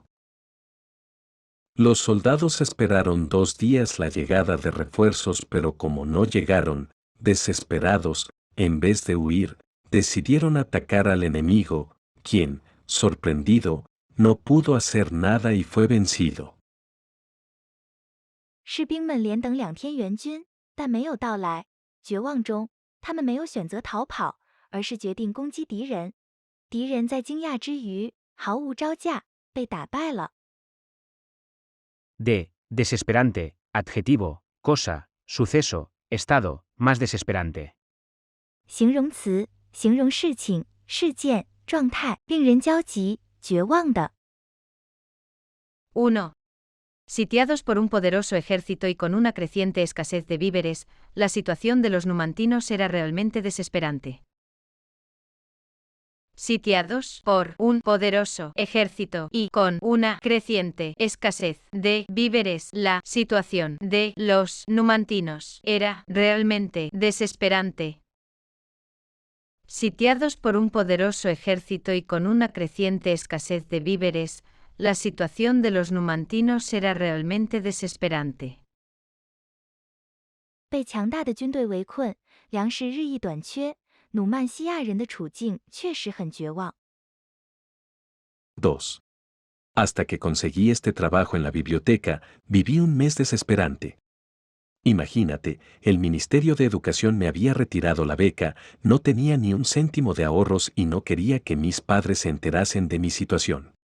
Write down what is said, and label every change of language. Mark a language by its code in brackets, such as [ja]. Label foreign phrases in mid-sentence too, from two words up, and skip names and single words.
[es] Los soldados esperaron 2 días la llegada de refuerzos, pero como no llegaron, desesperados, en vez de huir, decidieron atacar al enemigo, quien, sorprendido, no pudo hacer nada y fue vencido. [zh] 士兵们连等2天援军，但没有到来。绝望中，他们没有选择逃跑，而是决定攻击敌人。敌人在惊讶之余，毫无招架，被打败了。 [es] D. Desesperante, adjetivo, cosa, suceso, estado, más desesperante. [zh] 形容词，形容事情、事件、状态，令人焦急、绝望的。 [es] 1. Sitiados por un poderoso ejército y con una creciente escasez de víveres, la situación de los numantinos era realmente desesperante. Sitiados por un poderoso ejército y con una creciente escasez de víveres, la situación de los numantinos era realmente desesperante. Sitiados por un poderoso ejército y con una creciente escasez de víveres, la situación de los numantinos era realmente desesperante. [zh] 被强大的军队围困，粮食日益短缺，努曼西亚人的处境确实很绝望。 [es] 2. Hasta que conseguí este trabajo en la biblioteca, viví un mes desesperante. Imagínate, el Ministerio de Educación me había retirado la beca, no tenía ni un céntimo de ahorros y no quería que mis padres se enterasen de mi situación.